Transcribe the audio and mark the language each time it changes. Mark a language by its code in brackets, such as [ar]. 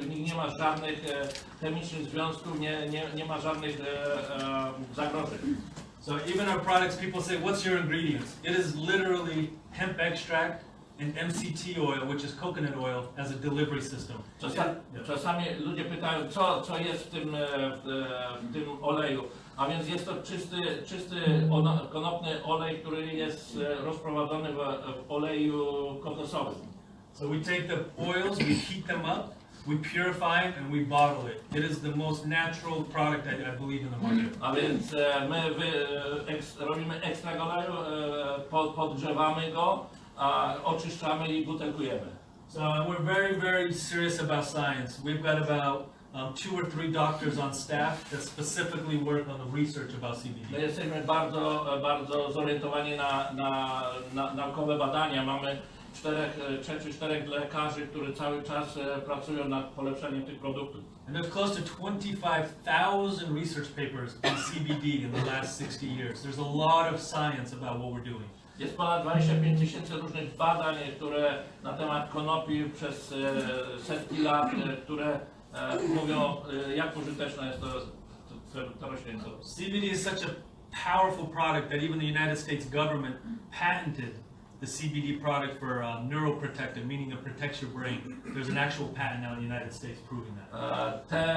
[pl] W nich nie ma żadnych chemicznych związków, nie ma żadnych zagrożeń. [en] So even our products, people say, what's your ingredients? It is literally hemp extract and MCT oil, which is coconut oil, as a delivery system. [pl] Czasami ludzie pytają, co jest w tym oleju. A więc jest to czysty konopny olej, który jest rozprowadzony w oleju kokosowym. [en] So we take the oils, we heat them up, we purify it, and we bottle it. It is the most natural product I believe in the market. [pl] A więc my robimy ekstrakt oleju, podgrzewamy go, oczyszczamy i butelkujemy. [en] So we're very, very serious about science. We've got about 2 or 3 doctors on staff that specifically work on the research about CBD. [pl] My jesteśmy bardzo zorientowani na naukowe badania. Mamy 3 czy 4 lekarzy, którzy cały czas pracują nad polepszeniem tych produktów. [en] And there's close to 25,000 research papers on CBD in the last 60 years. There's a lot of science about what we're doing. [pl] Jest ponad 25 000 różnych badań, które na temat konopi przez setki lat, które mówią, jak użyteczna jest ta roślina. [en] CBD is such a powerful product that even the United States government patented the CBD product for neuroprotective, meaning it protects your brain. There's an actual patent out in the United States proving that.